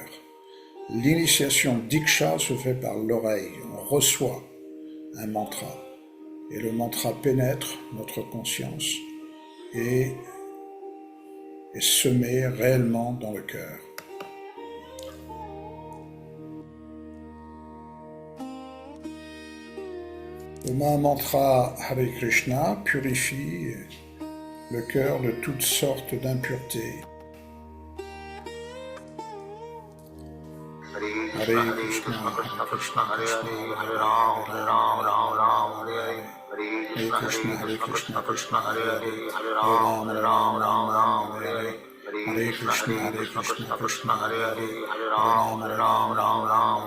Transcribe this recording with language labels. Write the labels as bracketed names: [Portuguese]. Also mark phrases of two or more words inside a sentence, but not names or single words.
[French] L'initiation Diksha se fait par l'oreille, on reçoit un mantra et le mantra pénètre notre conscience et est semé réellement dans le cœur. Le Mahamantra Hare Krishna purifie le cœur de toutes sortes d'impuretés. [Sanskrit] Hare Krishna, Hare Krishna, Hare Ram, Hare Ram, Hare Krishna, Hare Krishna, Krishna Hare Hare, Hare Ram, Ram, Hare Hare Krishna, Hare Krishna, Krishna Hare Hare, Hare Ram, Ram,